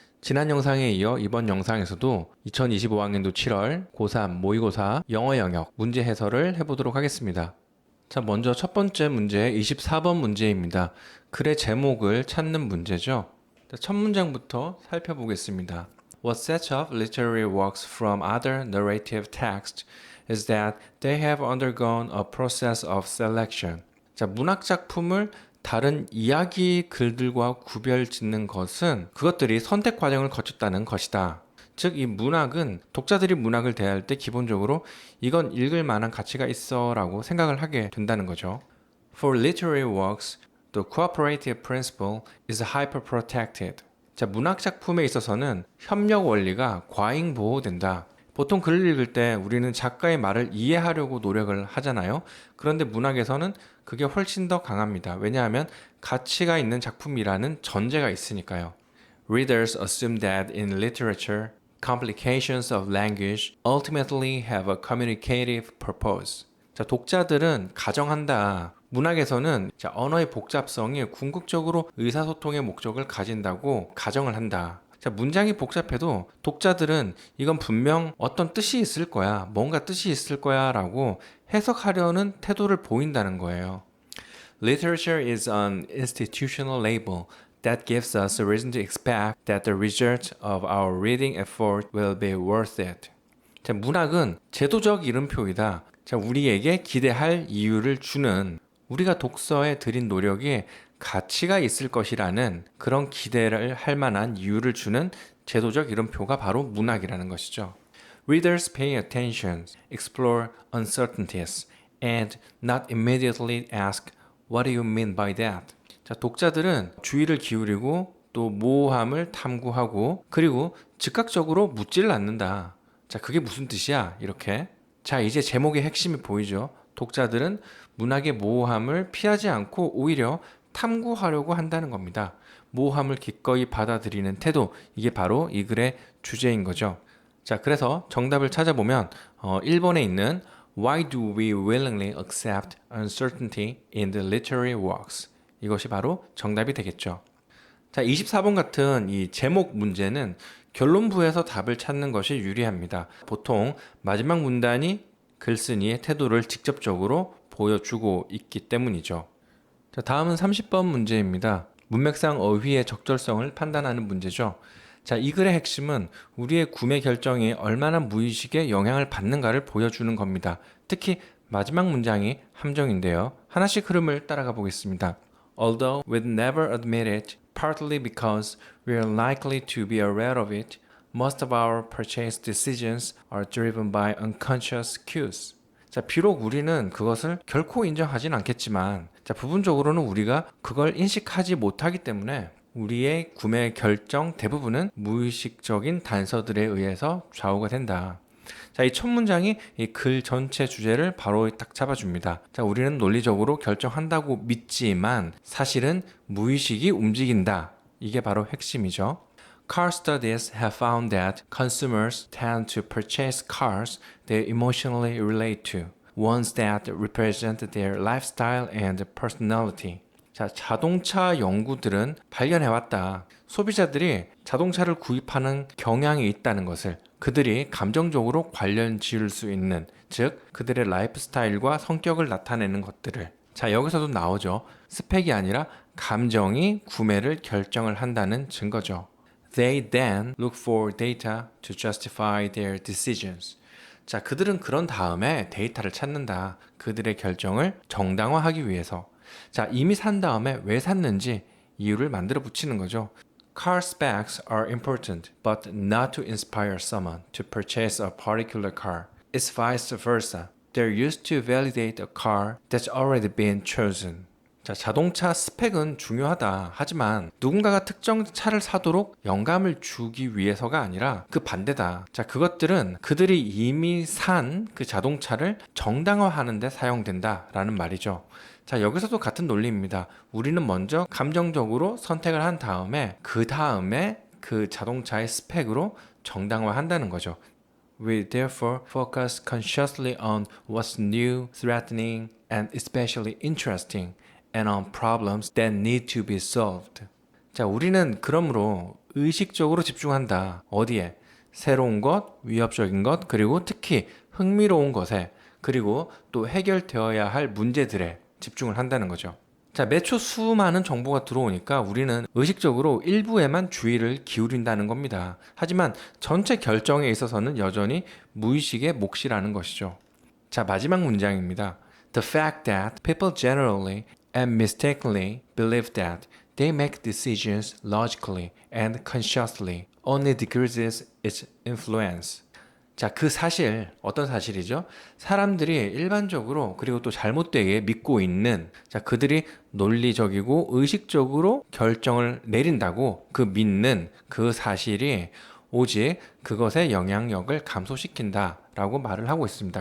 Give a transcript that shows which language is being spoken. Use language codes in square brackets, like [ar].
[ko] 지난 영상에 이어 이번 영상에서도 2025학년도 7월 고3 모의고사 영어 영역 문제 해설을 해보도록 하겠습니다. 자, 먼저 첫 번째 문제 24번 문제입니다. 글의 제목을 찾는 문제죠. 자, 첫 문장부터 살펴보겠습니다. [en] What sets off literary works from other narrative texts is that they have undergone a process of selection. [ko] 자, 문학 작품을 다른 이야기 글들과 구별 짓는 것은 그것들이 선택 과정을 거쳤다는 것이다. 즉, 이 문학은 독자들이 문학을 대할 때 기본적으로 이건 읽을 만한 가치가 있어 라고 생각을 하게 된다는 거죠. [en] For literary works, the cooperative principle is hyper-protected. [ko] 자, 문학 작품에 있어서는 협력 원리가 과잉 보호된다. 보통 글을 읽을 때 우리는 작가의 말을 이해하려고 노력을 하잖아요. 그런데 문학에서는 그게 훨씬 더 강합니다. 왜냐하면 가치가 있는 작품이라는 전제가 있으니까요. [en] Readers assume that in literature, complications of language ultimately have a communicative purpose. [ko] 자, 독자들은 가정한다. 문학에서는 언어의 복잡성이 궁극적으로 의사소통의 목적을 가진다고 가정을 한다. 자, 문장이 복잡해도 독자들은 이건 분명 어떤 뜻이 있을 거야, 뭔가 뜻이 있을 거야 라고 해석하려는 태도를 보인다는 거예요. [en] Literature is an institutional label that gives us a reason to expect that the result of our reading effort will be worth it. [ko] 자, 문학은 제도적 이름표이다. 자, 우리에게 기대할 이유를 주는, 우리가 독서에 들인 노력이 가치가 있을 것이라는 그런 기대를 할 만한 이유를 주는 제도적 이름표가 바로 문학이라는 것이죠. [en] Readers pay attention, explore uncertainties, and not immediately ask, What do you mean by that? [ko] 자, 독자들은 주의를 기울이고 또 모호함을 탐구하고 그리고 즉각적으로 묻지를 않는다. 자, 그게 무슨 뜻이야? 이렇게. 자, 이제 제목의 핵심이 보이죠? 독자들은 문학의 모호함을 피하지 않고 오히려 탐구하려고 한다는 겁니다. 모호함을 기꺼이 받아들이는 태도, 이게 바로 이 글의 주제인 거죠. 자, 그래서 정답을 찾아보면 1번에 있는 [en] Why do we willingly accept uncertainty in the literary works? [ko] 이것이 바로 정답이 되겠죠. 자, 24번 같은 이 제목 문제는 결론부에서 답을 찾는 것이 유리합니다. 보통 마지막 문단이 글쓴이의 태도를 직접적으로 보여주고 있기 때문이죠. 자, 다음은 30번 문제입니다. 문맥상 어휘의 적절성을 판단하는 문제죠. 자, 이 글의 핵심은 우리의 구매 결정이 얼마나 무의식에 영향을 받는가를 보여주는 겁니다. 특히 마지막 문장이 함정인데요. 하나씩 흐름을 따라가 보겠습니다. [en] Although we'd never admit it, partly because we are likely to be aware of it, most of our purchase decisions are driven by unconscious cues. [ko] 자, 비록 우리는 그것을 결코 인정하진 않겠지만, 자, 부분적으로는 우리가 그걸 인식하지 못하기 때문에 우리의 구매 결정 대부분은 무의식적인 단서들에 의해서 좌우가 된다. 자, 이 첫 문장이 이 글 전체 주제를 바로 딱 잡아줍니다. 자, 우리는 논리적으로 결정한다고 믿지만 사실은 무의식이 움직인다. 이게 바로 핵심이죠. [en] Car studies have found that consumers tend to purchase cars they emotionally relate to, ones that represent their lifestyle and personality. [ko] 자, 자동차 연구들은 발견해왔다. 소비자들이 자동차를 구입하는 경향이 있다는 것을, 그들이 감정적으로 관련 지을 수 있는, 즉 그들의 라이프 스타일과 성격을 나타내는 것들을. 자, 여기서도 나오죠. 스펙이 아니라 감정이 구매를 결정을 한다는 증거죠. [en] They then look for data to justify their decisions. [ko] 자, 그들은 그런 다음에 데이터를 찾는다. 그들의 결정을 정당화하기 위해서. 자, 이미 산 다음에 왜 샀는지 이유를 만들어 붙이는 거죠. [en] Car specs are important, but not to inspire someone to purchase a particular car. It's vice versa. They're used to validate a car that's already been chosen. [ko] 자, 자동차 스펙은 중요하다. 하지만 누군가가 특정 차를 사도록 영감을 주기 위해서가 아니라 그 반대다. 자, 그것들은 그들이 이미 산 그 자동차를 정당화하는 데 사용된다 라는 말이죠. 자, 여기서도 같은 논리입니다. 우리는 먼저 감정적으로 선택을 한 다음에 그 다음에 그 자동차의 스펙으로 정당화한다는 거죠. [en] We therefore focus consciously on what's new, threatening, and especially interesting, and on problems that need to be solved. [ko] 자, 우리는 그러므로 의식적으로 집중한다. 어디에? 새로운 것, 위협적인 것, 그리고 특히 흥미로운 것에, 그리고 또 해결되어야 할 문제들에 집중을 한다는 거죠. 자, 매초 수많은 정보가 들어오니까 우리는 의식적으로 일부에만 주의를 기울인다는 겁니다. 하지만 전체 결정에 있어서는 여전히 무의식의 몫이라는 것이죠. 자, 마지막 문장입니다. [en] The fact that people generally and mistakenly believe that they make decisions logically and consciously only decreases its influence. [ko] 자, 그 사실, 어떤 사실이죠? 사람들이 일반적으로 그리고 또 잘못되게 믿고 있는, 자, 그들이 논리적이고 의식적으로 결정을 내린다고 그 믿는 그 사실이 오직 그것의 영향력을 감소시킨다 라고 말을 하고 있습니다.